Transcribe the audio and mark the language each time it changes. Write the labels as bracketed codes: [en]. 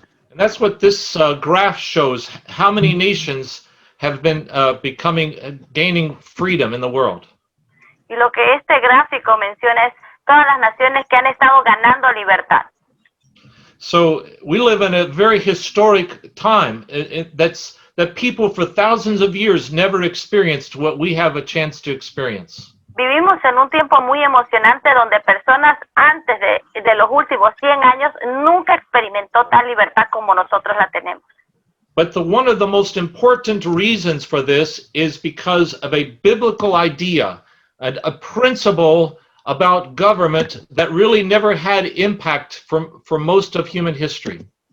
[en] And that's what this graph shows, how many nations have been gaining freedom in the world. [es] Y lo que este gráfico menciona es todas las naciones que han estado ganando libertad. [en] So we live in a very historic time that people for thousands of years never experienced what we have a chance to experience. [es] Vivimos en un tiempo muy emocionante donde personas antes de los últimos 100 años nunca experimentó tal libertad como nosotros la tenemos. [en] But one of the most important reasons for this is because of a biblical idea, a principle about government that really never had impact for most of human history.